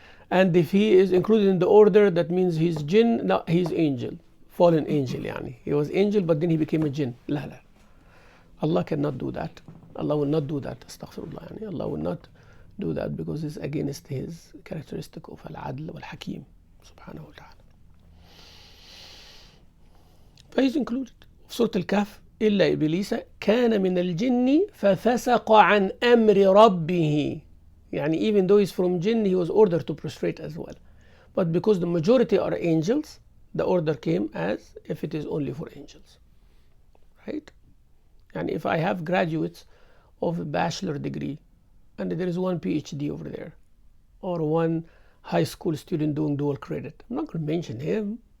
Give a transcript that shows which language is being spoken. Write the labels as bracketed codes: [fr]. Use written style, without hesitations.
[en] And if he is included in the order, that means he's jinn, no, he's angel, fallen angel. He was angel, but then he became a jinn. La. Allah cannot do that. Allah will not do that. Astaghfirullah. Allah will not do that because it's against his characteristic of [ar] al-adl wal-hakim subhanahu wa ta'ala. [en] But he's included. [ar] Surah Al-Kahf, إلا إبليس كان من الجن ففسق عن أمر ربه. [en] Even though he's from jinn, he was ordered to prostrate as well. But because the majority are angels, the order came as if it is only for angels. Right? And if I have graduates of a bachelor degree and there is one PhD over there or one high school student doing dual credit, I'm not going to mention him.